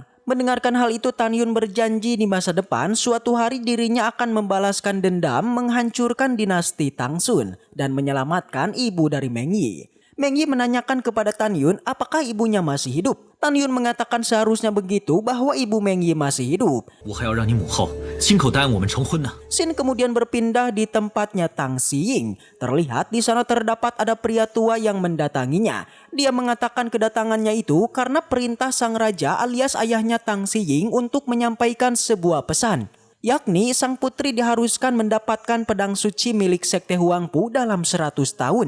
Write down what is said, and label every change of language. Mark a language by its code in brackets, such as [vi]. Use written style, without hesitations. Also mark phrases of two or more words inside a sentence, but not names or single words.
[id] Mendengarkan hal itu, Tan Yun berjanji di masa depan suatu hari dirinya akan membalaskan dendam, menghancurkan dinasti Tangsun dan menyelamatkan ibu dari Meng Yi. Meng Yi menanyakan kepada Tan Yun apakah ibunya masih hidup. Tan Yun mengatakan seharusnya begitu, bahwa ibu Meng Yi masih hidup. [zh] 我还要让你母后亲口答应我们成婚呢。 [id] Scene kemudian berpindah di tempatnya Tang Xiying. Terlihat di sana terdapat ada pria tua yang mendatanginya. Dia mengatakan kedatangannya itu karena perintah sang raja alias ayahnya Tang Xiying untuk menyampaikan sebuah pesan. Yakni sang putri diharuskan mendapatkan pedang suci milik sekte Huangpu dalam 100 tahun.